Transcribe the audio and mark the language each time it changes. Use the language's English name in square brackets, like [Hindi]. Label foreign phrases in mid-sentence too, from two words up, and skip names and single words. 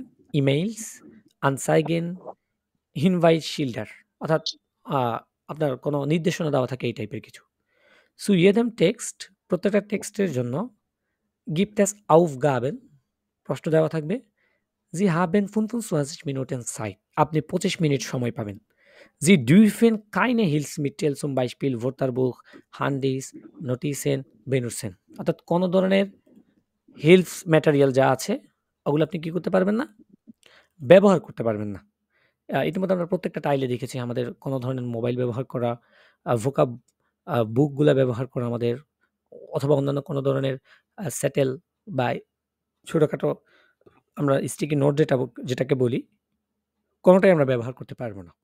[German] E-Mails, Anzeigen, Hinweis Schilder, [Bangla] অর্থাৎ আ আপনার কোনো নির্দেশনা দেওয়া থাকে এই টাইপের কিছু। সো [German] jedem Text, [Bangla] প্রত্যেকটা টেক্সটের জন্য [German] gibt es Aufgaben, [Bangla] প্রশ্ন দেওয়া থাকবে। [German] Sie haben 25 Minuten Zeit. [Bangla] আপনি ২৫ মিনিট সময় পাবেন। [German] Sie dürfen keine Hilfsmittel zum Beispiel Wörterbuch, Handys, Notizen benutzen. [Bangla] অর্থাৎ কোনো ধরনের [English] helps material [Bangla] যা আছে ওগুলো আপনি কি করতে পারবেন না? ব্যবহার করতে পারবেন না। ইতিমধ্যে আমরা প্রত্যেকটা টাইলে দেখেছি আমাদের কোনো ধরনের মোবাইল ব্যবহার করা, ভোকাব বুকগুলা ব্যবহার করা আমাদের, অথবা অন্যান্য কোনো ধরনের স্যাটেল বা ছোটখাটো আমরা [English] sticky note [Bangla] যেটাকে বলি, কোনটাই আমরা ব্যবহার করতে পারবো না।